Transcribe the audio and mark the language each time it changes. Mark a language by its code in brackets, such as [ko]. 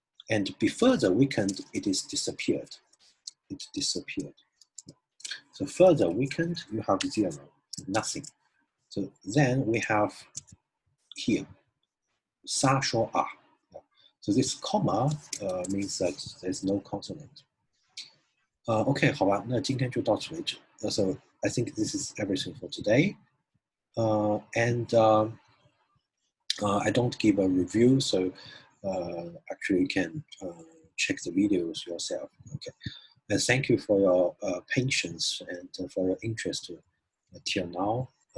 [en] And be further weakened, it is disappeared. It disappeared. So further weakened, you have 0, nothing. So then we have here, sa shou a. So this comma means that there's no consonant. [zh] OK, 好吧，那今天就到此为止。 [en] So I think this is everything for today. And I don't give a review, so actually you can check the videos yourself. Okay, and thank you for your patience and for your interest till now.